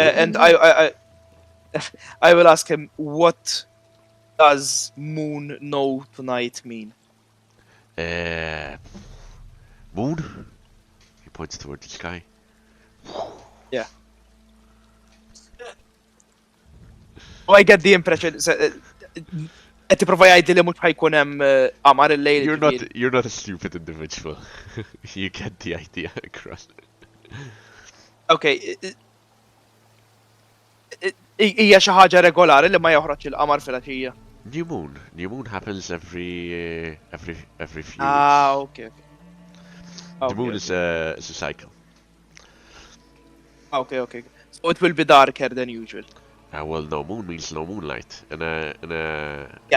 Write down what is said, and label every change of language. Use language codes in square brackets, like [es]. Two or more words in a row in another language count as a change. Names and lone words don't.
[en] And I will ask him, what does moon know tonight mean? Moon? He points toward the sky. Oh, I get the impression. [mt] Qed tipprova jgħidli li mhux ħajkun hemm qamar il-lejl. ġifieri. [en] You're not a stupid individual. You get the idea across. Okay. [mt] Hija xi ħaġa regolari li ma joħroġ il-qamar fil-għaxija. [en] New moon happens every few Ah, weeks. okay. The moon is a cycle. Okay. So it will be darker than usual. Well, no moon means no moonlight. In a Yeah.